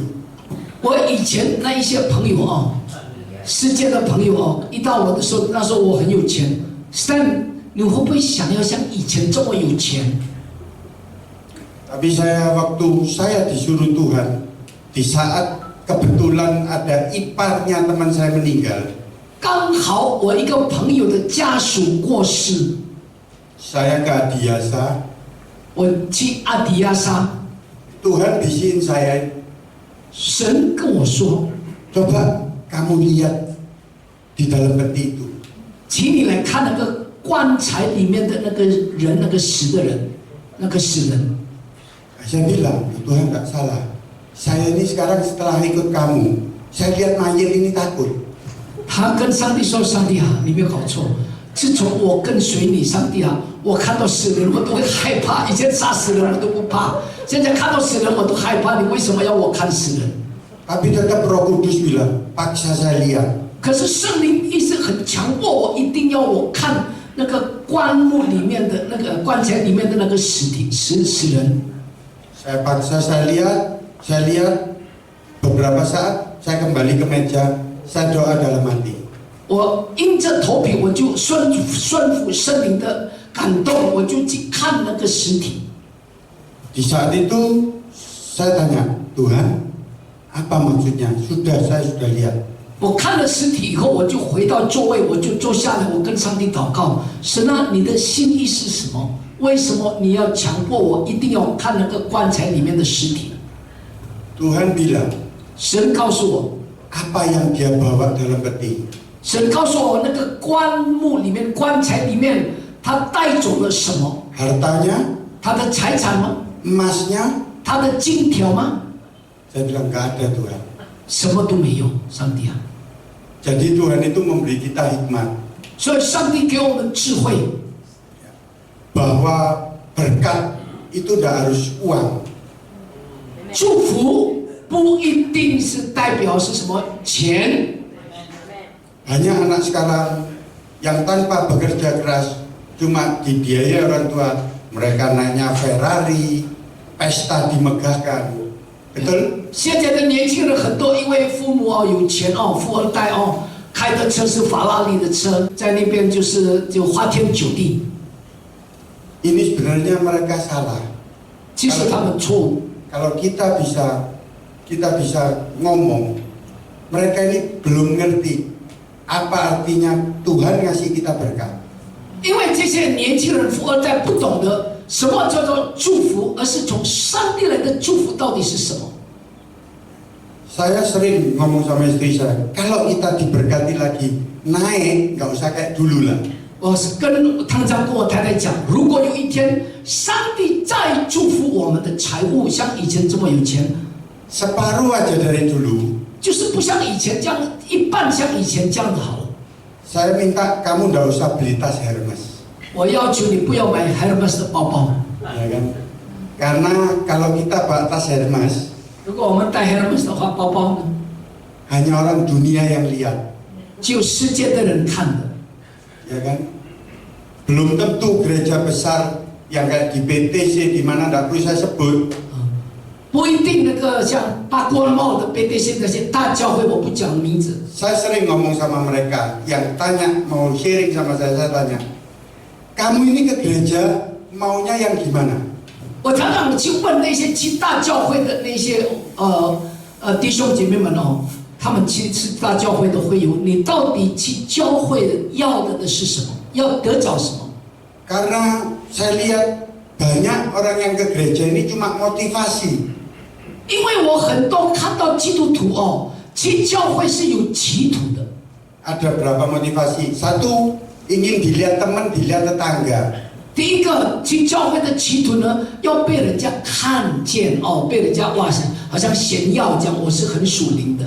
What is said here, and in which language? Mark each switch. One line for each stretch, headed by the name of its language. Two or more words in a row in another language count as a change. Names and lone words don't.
Chinese: 我以前那一些朋友哦，世界的朋友哦，一到我的时候，那时候我很有钱 ，Stan， 你会不会想要像以前这么有钱？
Indonesian: Tapi waktu saya disuruh Tuhan, di saat kebetulan ada iparnya teman saya meninggal,
Chinese: 刚好我一个朋友的家属过世，
Indonesian: saya ke Adiasa,
Chinese: 我去阿迪亚沙，
Indonesian: Tuhan bisikin saya,
Chinese: 神跟我说，
Indonesian: coba kamu lihat di dalam peti itu.
Chinese: 请你来看那个棺材里面的那个人，那个死的人，那个死人。
Indonesian: Saya bilang, Tuhan nggak salah. Saya ini sekarang setelah ikut kamu, saya lihat mayat ini takut.
Chinese: 他跟上帝说：“上帝啊，你没有搞错。自从我跟随你，上帝啊，我看到死人我都会害怕。以前杀死人我都不怕，现在看到死人我都害怕。你为什么要我看死人？
Indonesian: Tapi tetap Roh Kudus bilang, paksa saya lihat.
Chinese: 可是圣灵一直很强迫我，一定要我看那个棺木里面的那个棺材里面的那个死人。
Indonesian: Saya paksa saya lihat beberapa saat saya kembali ke meja, saya doa dalam hati.
Chinese: 我硬着头皮，我就顺服圣灵的感动，我就去看那个尸体。
Indonesian: Di saat itu saya tanya, Tuhan, apa maksudnya? Saya sudah lihat.
Chinese: 我看了尸体以后，我就回到座位，我就坐下来，我跟上帝祷告：神啊，你的心意是什么？为什么你要强迫我一定要看那个棺材里面的尸体？
Indonesian: Tuhan bilang,
Chinese: 神告诉我，
Indonesian: apa yang dia bawa dalam peti?
Chinese: 神告诉我，那个棺木里面、棺材里面，他带走了什么？
Indonesian: Hartanya,
Chinese: 他的财产吗？
Indonesian: emasnya?
Chinese: 他的金条吗？
Indonesian: Saya bilang, nggak ada Tuhan.
Chinese: 什么都没有，上帝啊！
Indonesian: Jadi Tuhan itu memberi kita hikmat
Chinese: 所以上帝给我们智慧，
Indonesian: bahwa berkat itu tidak harus uang.
Chinese: 祝福不一定是代表是什么钱。
Indonesian: Banyak anak sekarang yang tanpa bekerja keras cuma dibiayai orang tua, mereka naiknya Ferrari, pesta dimegahkan, betul?
Chinese: 现在的年轻人很多，因为父母哦有钱哦，富二代哦，开的车是法拉利的车，在那边就花天酒地。
Indonesian: Ini sebenarnya mereka salah.
Chinese: 其实他们错误。
Indonesian: Kalau kita bisa ngomong, mereka ini belum ngerti apa artinya Tuhan ngasih kita berkat.
Chinese: 因为这些年轻人富二代不懂得什么叫做祝福，而是从上帝来的祝福到底是什么。
Indonesian: Saya sering ngomong sama istri saya, kalau kita diberkati lagi, naik, nggak usah kayak dulu lah.
Chinese: 我是跟常常跟我太太讲，如果有一天上帝再祝福我们的财务像以前这么有钱，
Indonesian: Separuh aja dari dulu.
Chinese: 就是不像以前这样，一半像以前这样子好了。
Indonesian: Saya minta kamu nggak usah beli tas Hermes,
Chinese: 我要求你不要买 Hermes 的包包，
Indonesian: ya kan? Karena kalau kita bawa tas Hermes,
Chinese: 如果我们带 Hermes 的话，包包呢，
Indonesian: hanya orang dunia yang lihat,
Chinese: 只有世界的人看的。
Indonesian: ya kan? Belum tentu gereja besar yang kayak di PTC di mana nggak perlu saya sebut.
Chinese: 不一定那个像八卦帽的 BTC 那些大教会，我不讲名字。
Indonesian: Saya sering ngomong sama mereka yang tanya mau sharing sama saya tanya, kamu ini ke gereja maunya yang gimana?
Chinese: 我常常去问那些去大教会的那些弟兄姐妹们哦，他们去大教会的会友，你到底去教会的要的是什么？要得着什么？
Indonesian: Karena saya lihat banyak orang yang ke gereja ini cuma motivasi.
Chinese: 因为我很多看到基督徒哦，去教会是有企图的。
Indonesian: Ada berapa motivasi? Satu, ingin dilihat teman, dilihat tetangga.
Chinese: 第一个去教会的企图呢，要被人家看见哦，被人家哇，好像炫耀这样，我是很属灵的。